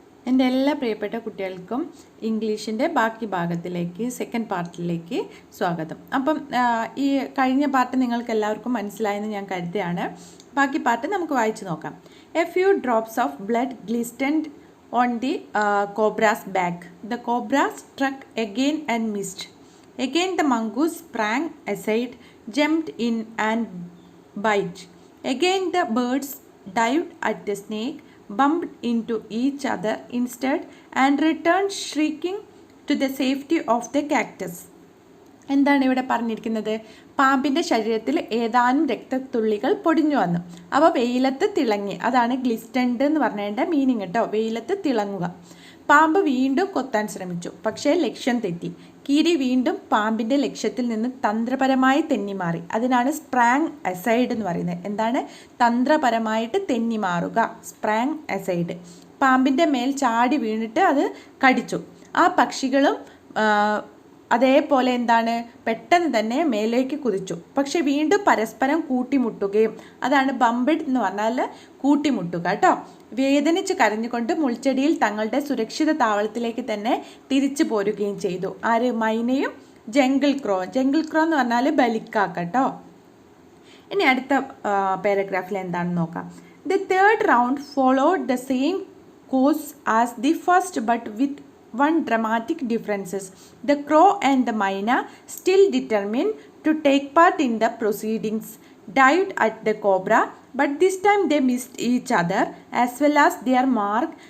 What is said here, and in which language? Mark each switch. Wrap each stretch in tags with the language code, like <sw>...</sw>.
<ml>എൻ്റെ എല്ലാ പ്രിയപ്പെട്ട കുട്ടികൾക്കും ഇംഗ്ലീഷിൻ്റെ ബാക്കി ഭാഗത്തിലേക്ക് സെക്കൻഡ് പാർട്ടിലേക്ക് സ്വാഗതം. അപ്പം ഈ കഴിഞ്ഞ പാർട്ട് നിങ്ങൾക്ക് എല്ലാവർക്കും മനസ്സിലായെന്ന് ഞാൻ കരുതുകയാണ്. ബാക്കി പാർട്ട് നമുക്ക് വായിച്ചു നോക്കാം.</ml> <en>A few drops of blood glistened on the cobra's back. The cobra struck again and missed. Again the mongoose sprang aside, jumped in and bite. Again the birds dived at the snake, bumped into each other instead, and returned shrieking to the safety of the cactus.</en> <ml>എന്താണ് ഇവിടെ പറഞ്ഞിരിക്കുന്നത്? പാമ്പിൻ്റെ ശരീരത്തിൽ ഏതാനും രക്തത്തുള്ളികൾ പൊടിഞ്ഞു വന്നു. അവ വെയിലത്ത് തിളങ്ങി. അതാണ് ഗ്ലിസ്റ്റൻഡ് എന്ന് പറഞ്ഞതിൻ്റെ മീനിങ് കേട്ടോ. വെയിലത്ത് തിളങ്ങുക. പാമ്പ് വീണ്ടും കൊത്താൻ ശ്രമിച്ചു, പക്ഷേ ലക്ഷ്യം തെറ്റി. കീരി വീണ്ടും പാമ്പിൻ്റെ ലക്ഷ്യത്തിൽ നിന്ന് തന്ത്രപരമായി തെന്നിമാറി. അതിനാണ് സ്പ്രാങ് അസൈഡ് എന്ന് പറയുന്നത്. എന്താണ്? തന്ത്രപരമായിട്ട് തെന്നിമാറുക, സ്പ്രാങ് അസൈഡ്. പാമ്പിൻ്റെ മേൽ ചാടി വീണിട്ട് അത് കടിച്ചു. ആ പക്ഷികളും അതേപോലെ എന്താണ് പെട്ടെന്ന് തന്നെ മേലേക്ക് കുതിച്ചു. പക്ഷെ വീണ്ടും പരസ്പരം കൂട്ടിമുട്ടുകയും, അതാണ് ബംബിഡ് എന്ന് പറഞ്ഞാൽ കൂട്ടിമുട്ടുക കേട്ടോ. വേദനിച്ച് കരഞ്ഞുകൊണ്ട് മുൾച്ചെടിയിൽ തങ്ങളുടെ സുരക്ഷിത താവളത്തിലേക്ക് തന്നെ തിരിച്ചു പോരുകയും ചെയ്തു. ആര്? മൈനയും ജംഗിൾ ക്രോ. ജംഗിൾ ക്രോ എന്ന് പറഞ്ഞാൽ ബലിക്കാക്ക കേട്ടോ. ഇനി അടുത്ത പാരഗ്രാഫിൽ എന്താണെന്ന് നോക്കാം.</ml> <en>The third round followed the same course as the first but with one dramatic differences. The crow and the myna, still determined to take part in the proceedings, dived at the cobra, but this time they missed each other as well as their mark.</en>